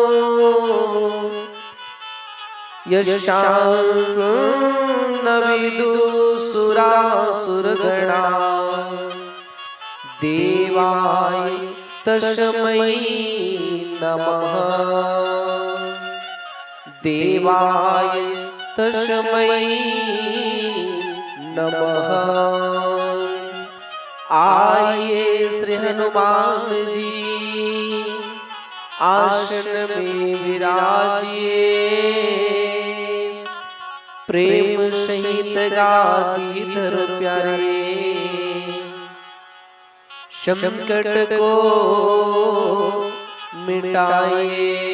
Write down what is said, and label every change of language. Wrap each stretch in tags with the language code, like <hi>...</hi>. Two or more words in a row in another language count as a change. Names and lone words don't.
<sa>यशांकं न विदुसुरासुरगणा देवाय तस्मै नमः। देवाय तस्मै नमः।</sa> <hi>आइए श्री हनुमान जी आसन में विराजिए। प्रेम सहित गादीधर प्यारे संकट को मिटाए।</hi>